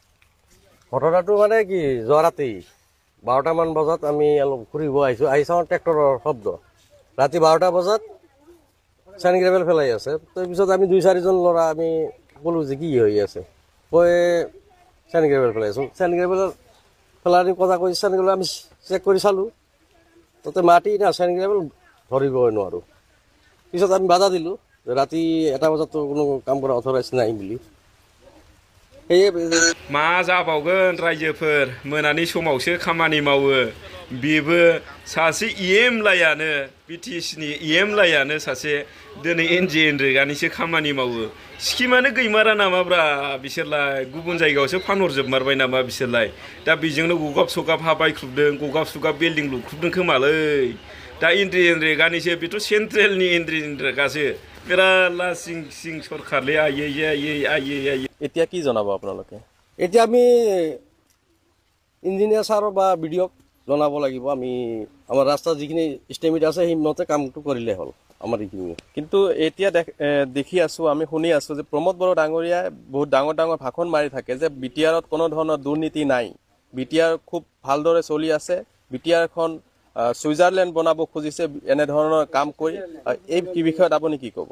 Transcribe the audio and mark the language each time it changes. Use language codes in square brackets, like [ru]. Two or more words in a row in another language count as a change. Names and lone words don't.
[as] ঘটনাটো মানে কি যোৱা ৰাতি 12টা মান বজাত আমি অলপ ঘূৰিব আহিছোঁ ট্ৰেক্টৰৰ শব্দ ৰাতি 12টা বজাত [en] sand gravel [as] ফেলাই আছে তাৰপিছত আমি 2-4জন ল'ৰা আমি ক'লো যে কি হৈ আছে কৈ [en] sand gravel [as] ফেলাইছোঁ [en] sand gravel [as] ফেলানি কথা কৈ [en] sand gravel [as] আমি চেক কৰি চালোঁ তাতে মাটি না [en] sand gravel [as] ধৰিবই নোৱাৰোঁ পিছত আমি বাধা দিলোঁ যে ৰাতি 1টা বজাততো কোনো কাম কৰা অথৰাইজ নাই বুলি [brx] मा जाबावगोन रायजोफोर मोनानि समावसो खामानि मावो बेबो सासे EM लायानो BTSनि EM लायानो सासे दिनै NGNरेगानिसो खामानि मावो स्किमानो गैमारा नामाब्रा बिसोरलाय गुबुन जायगायावसो फानहरजोबमारबाय नामा बिसोरलाय दा बेजोंनो गगाब सगाब हा बायख्रुबदों गगाब सगाब बिल्डिं लुख्रुबदों खोमालै दा NGNरेगानिसो बेथ' सेन्ट्रेलनि NGNरेगासो बिराद लासिं सिं सरकारले आयै [as] এতিয়া কি জনাব আপোনালোকে এতিয়া আমি [en] engineer sir [as] বা BDOক জনাব লাগিব আমি আমাৰ ৰাস্তাৰ যিখিনি ইষ্টেমিট আছে সেই মতে কামটো কৰিলে হ'ল আমাৰ এইখিনি কিন্তু এতিয়া দেখি আছোঁ আমি শুনি আছোঁ যে প্ৰমোদ বড়ো ডাঙৰীয়াই বহুত ডাঙৰ ভাষণ মাৰি থাকে যে BTRত কোনো ধৰণৰ দুৰ্নীতি নাই BTR খুব ভালদৰে চলি আছে BTRখন সুইজাৰলেণ্ড বনাব খুজিছে এনে ধৰণৰ কাম কৰি এই বিষয়ত আপুনি কি ক'ব